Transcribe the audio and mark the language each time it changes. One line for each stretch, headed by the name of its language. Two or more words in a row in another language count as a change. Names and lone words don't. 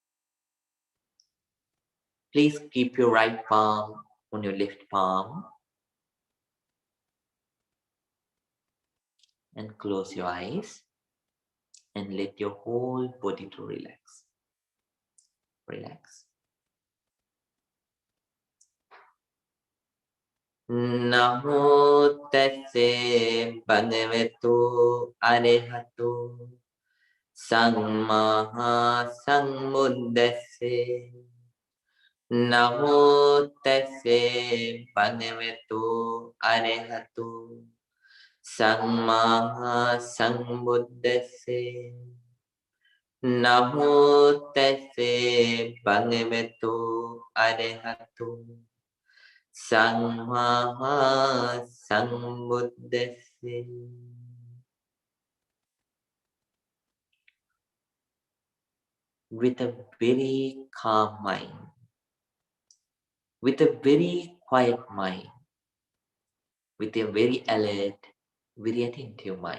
English: Please keep your right palm on your left palm and close your eyes and let your whole body to relax. Relax.
Pali: Namo tassa bhagavato arahato samma sambuddhassa. Namo tassa bhagavato arahato samma sambuddhassa. Namo tassa bhagavato arahato samma sambuddhassa.
English: With a very calm mind, with a very quiet mind, with a very alert, very attentive mind.